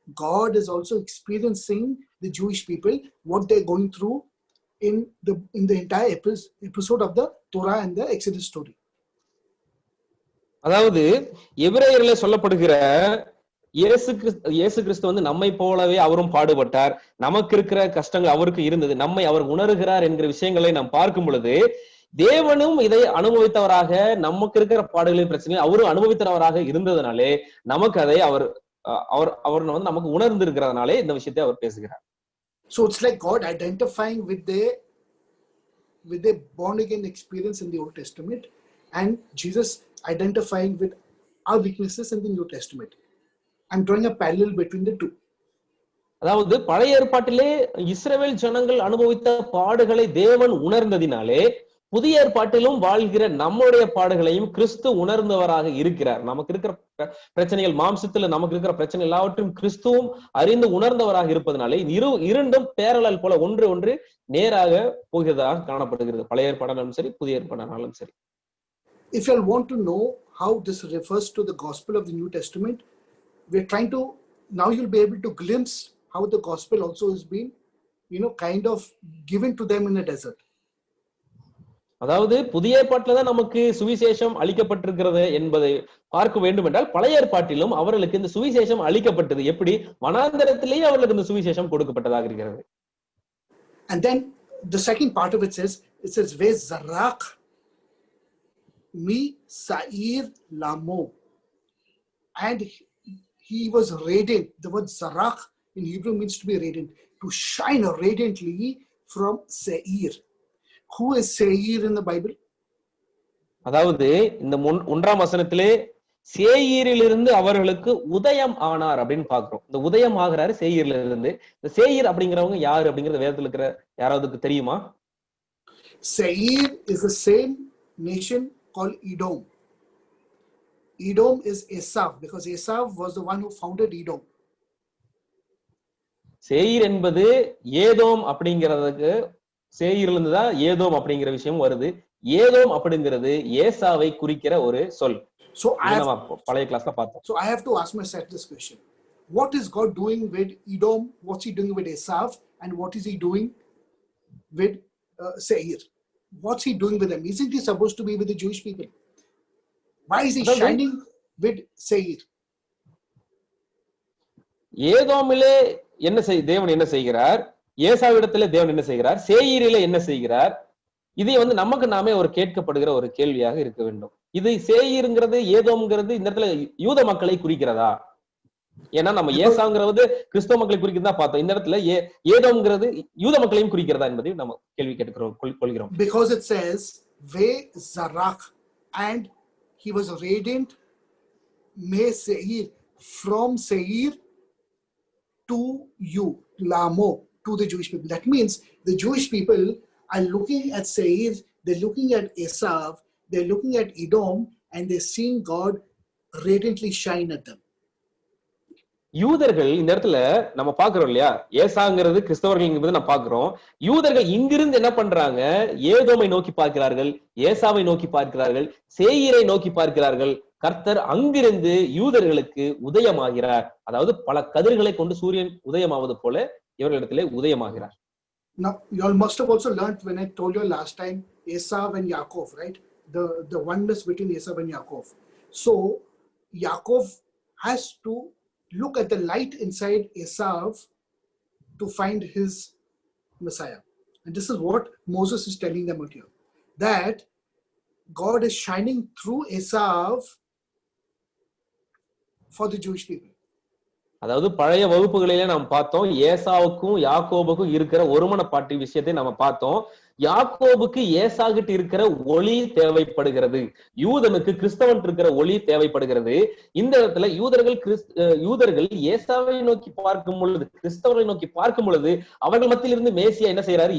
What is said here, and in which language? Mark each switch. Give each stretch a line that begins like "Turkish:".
English: God is also experiencing the Jewish people, what they're going through in the entire episode of the Torah and the Exodus story.
Tamil: அதாவது எபிரேயர்ல சொல்லப்படுகிற இயேசு கிறிஸ்து வந்து நம்மை போலவே அவரும் பாடுபட்டார், நமக்கு இருக்கிற கஷ்டங்கள் அவருக்கு இருந்தது, நம்மை அவர் உணர்கிறார் என்கிற விஷயங்களை நாம் பார்க்கும் பொழுது தேவனும் இதை அனுபவித்தவராக, நமக்கு இருக்கிற பாடுகளின் பிரச்சனை அவரும் அனுபவித்தவராக இருந்ததுனாலே நமக்கு அதை அவர் வந்து நமக்கு உணர்ந்து இருக்கிறதுனாலே இந்த விஷயத்தை அவர் பேசுகிறார்.
English: So it's like God identifying with their born again experience in the Old Testament, and Jesus identifying with our weaknesses in the New Testament. I'm drawing a parallel between the two.
Tamil: அதாவது பழைய ஏற்பாட்டிலே இஸ்ரவேல் ஜனங்கள் அனுபவித்த பாடுகளை தேவன் உணர்ந்ததினாலே புதிய ஏற்பாட்டிலும் வாழ்கிற நம்முடைய பாடுகளையும் கிறிஸ்து உணர்ந்தவராக இருக்கிறார். நமக்கு இருக்கிற பிரச்சனைகள், மாம்சத்துல நமக்கு இருக்கிற பிரச்சனை எல்லாவற்றையும் கிறிஸ்துவும் அறிந்து உணர்ந்தவராக இருப்பதனாலே இரண்டும் பேரலல் போல ஒன்று நேராக போகிறதாக காணப்படுகிறது. பழைய ஏற்பாடாலும் சரி, புதிய ஏற்பாடானாலும் சரி.
English: If you want to know how this refers to the gospel of the New Testament, we're trying to, now you'll be able to glimpse how the gospel also has been, kind of given to them in a desert.
Tamil: அதாவது புதிய ஏற்பாட்டில தான் நமக்கு சுவிசேஷம் அளிக்கப்பட்டிருக்கிறது என்பதை பார்க்க வேண்டும் என்றால் பழைய ஏற்பாட்டிலும் அவர்களுக்கு இந்த சுவிசேஷம் அளிக்கப்பட்டது. எப்படி? வனாந்தரத்திலேயே அவர்களுக்கு இந்த சுவிசேஷம் கொடுக்கப்பட்டதாக இருக்கிறது.
English: And then the second part of it says
Hebrew: ve zarak mi sa'ir lamo,
English: and he was radiant. The word zarak in Hebrew means to be radiant, to shine radiantly from Seir. Who is Seir in the Bible?
Tamil: அதாவது இந்த 1ஆம் வசனத்திலே சேயீரிலிருந்து அவர்களுக்கு உதயம் ஆனார் அப்படின்னு பாக்குறோம். இந்த உதயம் ஆகிறாரு சேயீர்ல இருந்து. இந்த சேயீர் அப்படிங்கிறவங்க யாரு அப்படிங்கறது வேதத்துல இருக்கிற யாராவதுக்கு தெரியுமா?
English: Seir is the same nation called Edom. Edom is Esau, because Esau was the one who founded Edom.
Tamil: சேயீர் என்பது ஏதோம் அப்படிங்கிறதுக்கு, சேயீர்ல இருந்து தான் ஏதோம் அப்படிங்கிற விஷயம் வருது. ஏதோம் அப்படிங்கிறது ஏசாவை குறிக்கிற ஒரு சொல்.
English: So
Tamil: பழைய கிளாஸ்ல பார்த்தோம்.
English: So I have to ask myself this question: what is God doing with Edom? What's He doing with Esau? And what is He doing with Seir? What's He doing with them? Isn't He supposed to be with the Jewish people? Why is He shining with Seir?
Tamil: ஏதோமிலே தேவன் என்ன செய்கிறார்? ஏசாவிடத்திலே தேவன் என்ன செய்கிறார்? சேயீரிலே என்ன செய்கிறார்? இதை வந்து நமக்கு நாமே ஒரு கேட்கப்படுகிற ஒரு கேள்வியாக இருக்க வேண்டும். இது சேயீருங்கிறது ஏதோம்ங்கிறது இந்த இடத்துல யூத மக்களை குறிக்கிறதா? ஏன்னா நம்ம ஏசாங்கிறது கிறிஸ்தவ மக்களை குறிக்கிறதா பார்த்தோம். இந்த இடத்துல ஏதோம்ங்கிறது யூத மக்களையும் குறிக்கிறதா என்பதை நம்ம கேள்வி கொள்கிறோம்.
English: Because it says
Hebrew: ve zarak,
English: and he was radiant me Seir, from Seir to you, Lamo, to the Jewish people. That means the Jewish people are looking at Seir, they're looking at Esau, they're looking at Edom, and they're seeing God radiantly shine at them.
Tamil: யூதர்கள் இந்த இடத்துல நம்ம பாக்குறோம் இல்லையா, ஏசாங்கிறது கிறிஸ்தவர்கள் என்பது நம்ம பாக்குறோம். யூதர்கள் இங்கிருந்து என்ன பண்றாங்க? ஏதோமை நோக்கி பார்க்கிறார்கள், ஏசாவை நோக்கி பார்க்கிறார்கள், சேயீரை நோக்கி பார்க்கிறார்கள். கர்த்தர் அங்கிருந்து யூதர்களுக்கு உதயமாகிறார். அதாவது பல கதிர்களை கொண்டு சூரியன் உதயமாவது போல இவர்களிடத்திலே உதயமாகிறார்.
English: Now, you all must have also learned when I told you last time, Esav and Yaakov, right? The oneness between Esav and Yaakov. So, Yaakov has to look at the light inside Esav to find his Messiah. And this is what Moses is telling them out here. That God is shining through Esav for the Jewish people.
Tamil: அதாவது பழைய வகுப்புகளிலே நாம் பார்த்தோம், ஏசாவுக்கும் யாக்கோபுக்கும் இருக்கிற ஒருமனப்பாட்டு விஷயத்தை நம்ம பார்த்தோம். யாக்கோபுக்கு ஏசாகிட்டு இருக்கிற ஒளி தேவைப்படுகிறது, யூதனுக்கு கிறிஸ்தவன் இருக்கிற ஒளி தேவைப்படுகிறது. இந்த இடத்துல யூதர்கள் ஏசாவை நோக்கி பார்க்கும் பொழுது, கிறிஸ்தவர்களை நோக்கி பார்க்கும் பொழுது அவர்கள் மத்தியிலிருந்து மேசியா என்ன செய்யறாரு?